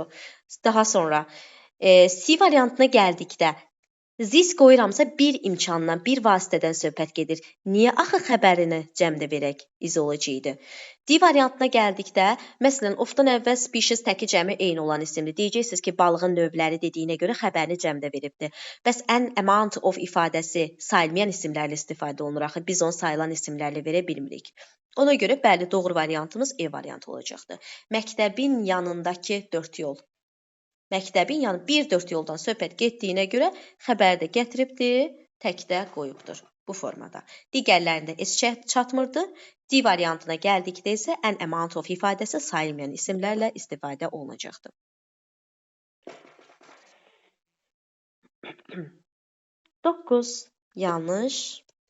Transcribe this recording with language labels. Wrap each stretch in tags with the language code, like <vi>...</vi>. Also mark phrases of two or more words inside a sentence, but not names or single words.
<az>Daha sonra C variantına gəldikdə this qoyuramsa bir imkandan, bir vasitədən söhbət gedir. Niyə axı xəbərini cəmdə verək izolacaqdır? D variantına gəldikdə, məsələn, ofdan əvvəl species təki cəmi eyni olan isimdir. Deyəcəksiniz ki, balığın növləri dediyinə görə xəbərini cəmdə veribdir. Bəs</az> <en>an amount of</en> <az>ifadəsi sayılmayan isimlərlə istifadə olunur. Axı biz onu sayılan isimlərlə verə bilmirik. Ona görə bəli, doğru variantımız E variantı olacaqdır. Məktəbin yanındakı 4 yol. Məktəbin yanı bir 4 yoldan söhbət getdiyinə görə xəbəri də gətiribdir, tək də qoyubdur bu formada. Digərlərində S çatmırdı. D variantına gəldikdə isə</az> <en>an amount of</en> <az>ifadəsi sayılmayan isimlərlə istifadə olunacaqdır. 9 yanlış.</az>